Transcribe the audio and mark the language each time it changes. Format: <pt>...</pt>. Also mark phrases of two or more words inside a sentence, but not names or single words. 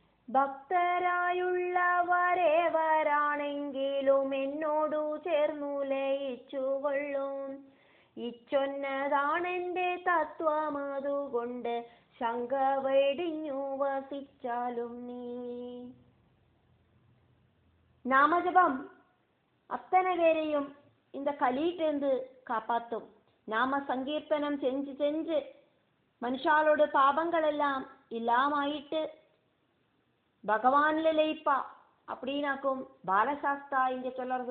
<ml>ഭക്തരായുള്ളവരേവരാണെങ്കിലും എന്നോടു ചേർന്നു ലയിച്ചുകൊള്ളും. ഇച്ചൊന്നതാണെന്റെ തത്വം, അതുകൊണ്ട് ശങ്ക വെടിഞ്ഞു വസിച്ചാലും നീ.</ml> <ta>நாமஜபம் அத்தனை பேரையும் இந்த கலியிலிருந்து காப்பாத்தும். நாம சங்கீர்த்தனம் செஞ்சு செஞ்சு மனுஷாலோட பாபங்கள் எல்லாம் இல்லாமாயிட்டு பகவான்ல லயிப்பா அப்படின்னாக்கும் பாலசாஸ்தா இங்க சொல்றது.</ta>